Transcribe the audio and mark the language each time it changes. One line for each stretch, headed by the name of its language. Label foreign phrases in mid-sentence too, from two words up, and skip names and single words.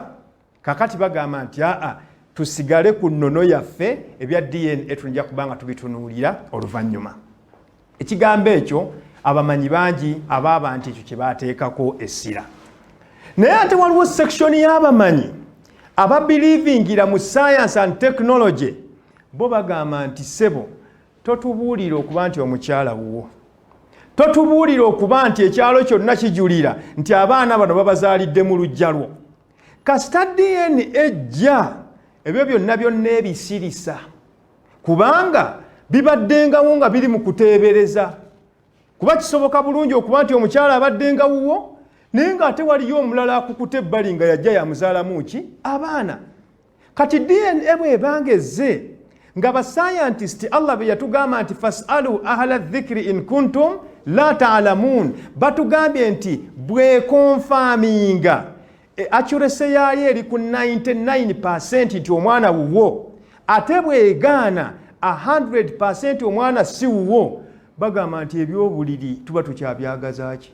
Ganda: Kakati bagamba nti tusigale ku nnono yaffe, ebya DNA tujja kubanga tubitunuulira oluvannyuma. Ekigambo ekyo abamanyi bangi abaaba nti ekyo kye baateekako essira. Naye ate waliwo section y'abamanyi ababilivingira mu
English: science and technology,
Ganda: bo bagamba nti sebo, totubuulira okuba nti omukyala wuwo, totubuulira okuba nti ekyalo kyonna kijulira nti abaana bano babazaalidde mu luggya lwo. Kasita DNA ejja, ebyo byonna byonna ebisirisa, kubanga bibaddengawo nga biri mu kuteebereza. Kuba kisoboka bulungi okuba nti omukyala abaddenga wuwo, naye ng'ate waliyo omulala akukuta ebbali nga yajja yamuzaalamu ki? Abaana. Kati DNA bw'ebanga ezze, nga bascientist Allah bwe yatugamba nti
Arabic: فاسألوا أهل الذكر إن كنتم لا تعلمون,
Ganda: batugambye nti bwekonfaminga accuracy yayo eri ku 99% nti omwana wuwo, ate bwegaana 100% omwana si wuwo, bagamba nti ebyobuliri tuba tukyabyagazaaki.